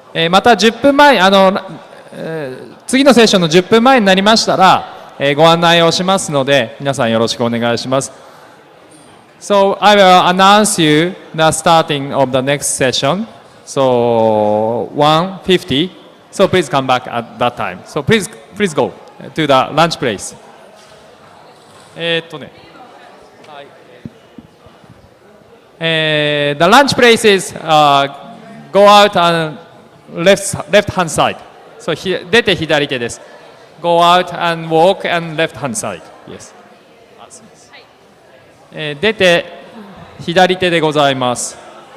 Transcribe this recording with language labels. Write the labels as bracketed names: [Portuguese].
[Japanese] また10分前次のセッションの10分前になりましたら、ご案内をしますので、皆さんよろしくお願いします。 [English] So I will announce you the starting of the next session. So 1:50. So please come back at that time. So please go to the lunch place. the lunch place is go out and left hand side. So [Japanese] 出て左手です。 [English] Go out and walk and left hand side. Yes. [Japanese] 出て左手でございます。